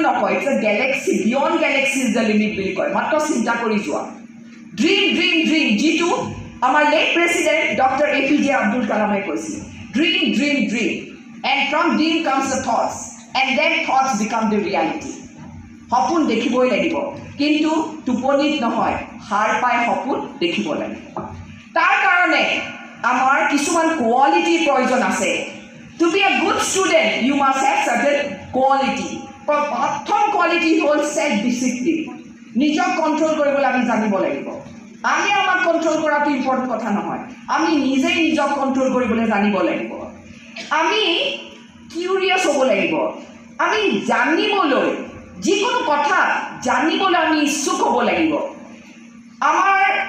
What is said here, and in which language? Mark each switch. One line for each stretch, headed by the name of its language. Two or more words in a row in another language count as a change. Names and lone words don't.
Assamese: নকয়
English: it's a galaxy beyond galaxy is the limit
Assamese: বুলি কয় মাত্ৰ চিন্তা কৰি যোৱা
English: dream dream dream
Assamese: যিটো আমাৰ
English: late President Doctor
Assamese: APJ আব্দুল কালামে কৈছিল
English: dream dream dream and from dream comes the thoughts and then thoughts become the reality
Assamese: সপোন দেখিবই লাগিব কিন্তু টোপনিত নহয় সাৰ পাই সপোন দেখিব লাগিব তাৰ কাৰণে আমাৰ কিছুমান কোৱালিটিৰ প্ৰয়োজন আছে
English: To be a good student, you must have certain quality.
Assamese: প্ৰথম কোৱালিটি হ'ল
English: self discipline.
Assamese: নিজক কণ্ট্ৰল কৰিবলৈ আমি জানিব লাগিব আমি আমাক কণ্ট্ৰল কৰাটো ইম্পৰ্টেণ্ট কথা নহয় আমি নিজেই নিজক কণ্ট্ৰল কৰিবলৈ জানিব লাগিব আমি কিউৰিয়াছ হ'ব লাগিব আমি জানিবলৈ যিকোনো কথা জানিবলৈ আমি ইচ্ছুক হ'ব লাগিব আমাৰ